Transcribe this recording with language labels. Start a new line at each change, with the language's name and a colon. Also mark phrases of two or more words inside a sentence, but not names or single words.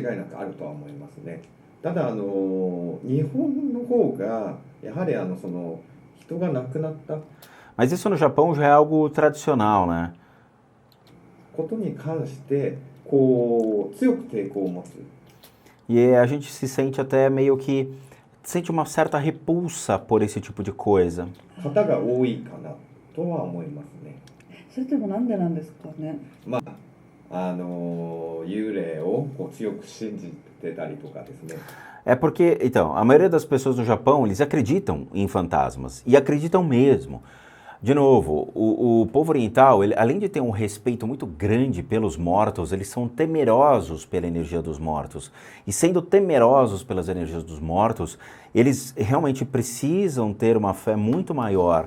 Portuguese: Mas isso no Japão já é algo tradicional, né? E a gente se sente até meio que sente uma certa repulsa por esse tipo de coisa.
Japanese: それでもなんでなんですかね。幽霊を強く信じてたりとかですね。
Portuguese: É porque, então, a maioria das pessoas no Japão, eles acreditam em fantasmas, e acreditam mesmo. De novo, o povo oriental, ele, além de ter um respeito muito grande pelos mortos, eles são temerosos pela energia dos mortos. E sendo temerosos pelas energias dos mortos, eles realmente precisam ter uma fé muito maior.